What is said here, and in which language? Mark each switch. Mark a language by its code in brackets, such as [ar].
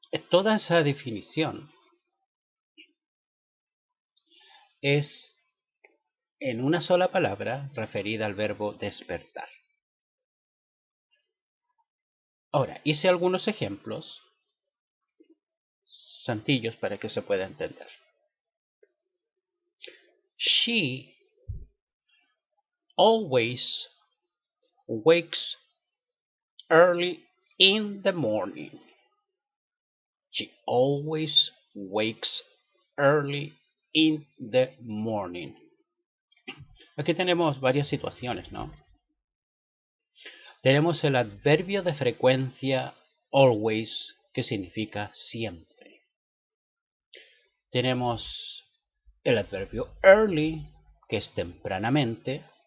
[es] Toda esa definición es en una sola palabra referida al verbo despertar. Ahora, hice algunos ejemplos sencillos para que se pueda entender. [en] She always wakes early in the morning. She always wakes early in the morning. [es] Aquí tenemos varias situaciones, ¿no? Tenemos el adverbio de frecuencia always, que significa siempre. Tenemos el adverbio early, que es tempranamente.